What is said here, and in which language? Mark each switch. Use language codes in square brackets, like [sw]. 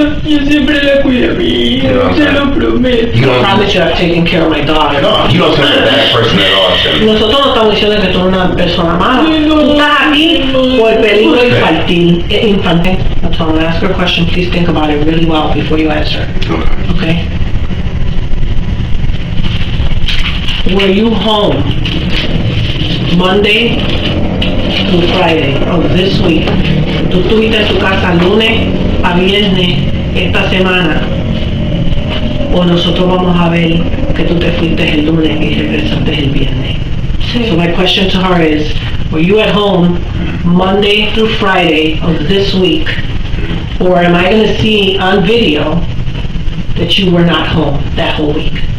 [es] Yo siempre la cuido a mi hija, se lo prometo. [en] I promise you I've taken care of my daughter. No, you don't sound a bad person at all, Shelly. [es] Nosotros no estamos diciendo que tú eres una persona mala. Tú estás aquí por peligro infantil. [en] That's all. I'm gonna ask her a question. Please think about it really well before you answer. Okay? Were you home Monday through Friday of this week? [es] ¿Tú estuviste en tu casa lunes a viernes esta semana? ¿O nosotros vamos a ver que tú te fuiste el lunes y regresaste el viernes? [en] Sí. So my question to her is, were you at home Monday through Friday of this week? Or am I going to see on video that you were not home that whole week?